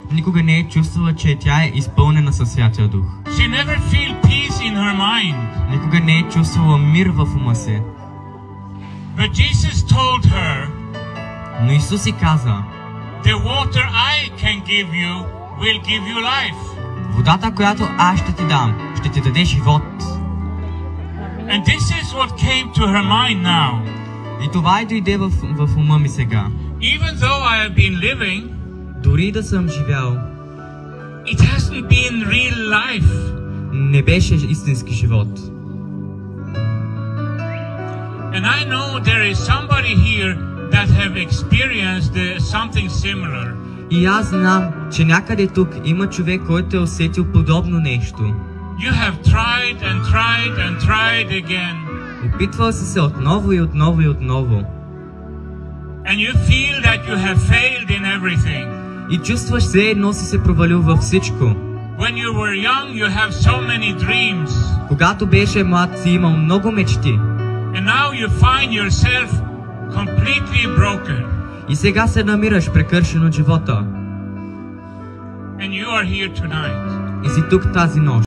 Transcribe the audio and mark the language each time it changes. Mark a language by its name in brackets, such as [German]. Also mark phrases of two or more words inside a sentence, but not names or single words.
[Bulgarian] Никога не е чувствала, че тя е изпълнена със Святия Дух. [English] She never feel peace in her mind. [Bulgarian] Никога не е чувствала мир в ума си. [English] But Jesus told her, [Bulgarian] Но Исус и каза, [English] the water I can give you will give you life. [Bulgarian] водата, която аз ще ти дам, ще ти даде живот. [English] And this is what came to her mind now. [Bulgarian] И това и дойде в ума ми сега. [English] Even though I have been living, [Bulgarian] Дори да съм живял, [English] it hasn't been real life. [Bulgarian] не беше истински живот. [English] And I know there is somebody here that have experienced something similar. [Bulgarian] И аз знам, че някъде тук има човек, който е усетил подобно нещо. [English] You have tried and tried and tried again. [Bulgarian] Опитвал си се отново и отново и отново. [English] And you feel that you have failed in everything. [Bulgarian] И чувстваш все едно си се провалил във всичко. [English] When you were young, you have so many dreams. [Bulgarian] Когато беше млад, си имал много мечти. [English] And now you find yourself completely broken. [Bulgarian] И сега се намираш прекършен от живота. [English] And you are here tonight. [Bulgarian] И си тук тази нощ.